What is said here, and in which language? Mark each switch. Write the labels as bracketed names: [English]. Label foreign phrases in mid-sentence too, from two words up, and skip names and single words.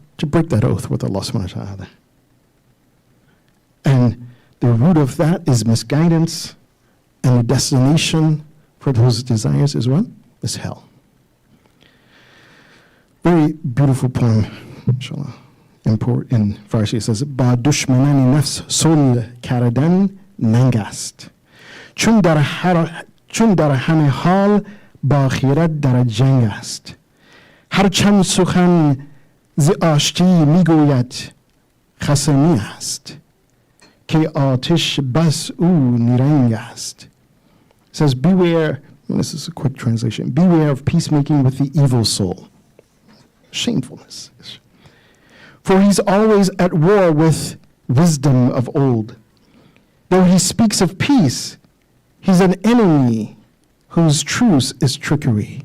[English] To break that oath with Allah [Arabic] سبحانه وتعالى. [English] And the root of that is misguidance, and the destination for those desires is what? Is hell. Very beautiful poem, inshallah. In Farsi it says, [Persian] با دشمنان نفس صلح کردن ننگ است. چون در همه حال با خرد در جنگ است. هر چند سخن ز آشتی می‌گوید خصمی است. که آتش بس او نیرنگ است. [English] Says, beware, and this is a quick translation, beware of peacemaking with the evil soul. Shamefulness. For he's always at war with wisdom of old. Though he speaks of peace, he's an enemy whose truce is trickery.